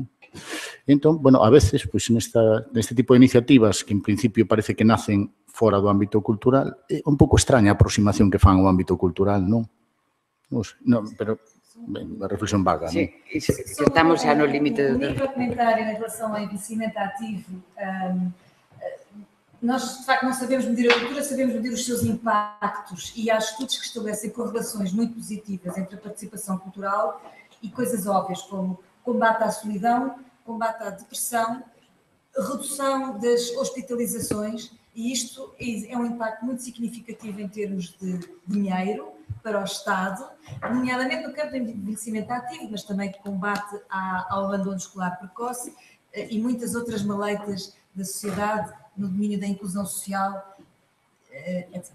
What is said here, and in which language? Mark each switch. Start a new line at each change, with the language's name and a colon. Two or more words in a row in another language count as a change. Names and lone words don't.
Galician: Entón, bueno, a veces, pois, neste tipo de iniciativas que en principio parece que nacen fora do ámbito cultural, é un pouco extraña a aproximación que fan ao ámbito cultural, non? Non, pero Ben, a reflexión vaga, Sí, non? e estamos xa no límite
Portuguese: Um
Galician: do tempo.
Portuguese: microcomentário em relação ao envelhecimento ativo. Nós, de facto, não sabemos medir a cultura, sabemos medir os seus impactos e há estudos que estabelecem correlações muito positivas entre a participação cultural e coisas óbvias como combate à solidão, combate à depressão, redução das hospitalizações, e isto é um impacto muito significativo em termos de dinheiro para o Estado, nomeadamente no campo do envelhecimento ativo, mas também de combate ao abandono escolar precoce e muitas outras maleitas da sociedade no domínio da inclusão social, etc.